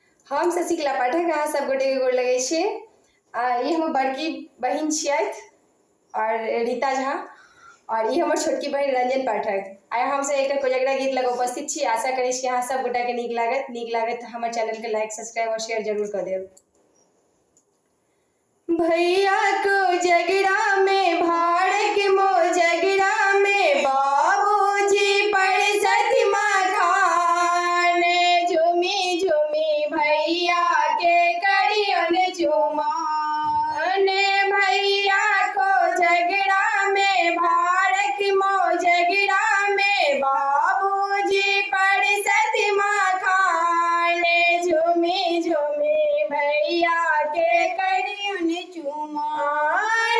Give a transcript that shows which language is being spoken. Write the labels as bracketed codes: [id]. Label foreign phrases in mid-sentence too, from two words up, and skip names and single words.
[mai] हम शशिकला पाठक अहाँ सब गोटे के गोर लगै छी। ई हमर बड़की बहिन छियथि और रीता झा, और ई हमर छोटकी बहिन रंजन पाठक। आइ हमसब एकटा कोजगरा गीत लग उपस्थित छी। आशा करै छी अहाँ सब गोटा के नीक लागत तऽ हमर चैनल के [en] like subscribe [mai] और शेयर जरूर कऽ देब। भैया कोजगरा में भाड़ के मोजगरा में बाबूजी पड़सत मखान, झूमी झूमी भैया के करियन चुमान। भैया कोजगरा में भाड़ के मोजगरा में बाबूजी पड़सत मखान, झूमी झूमी भैया के करियन चुमान।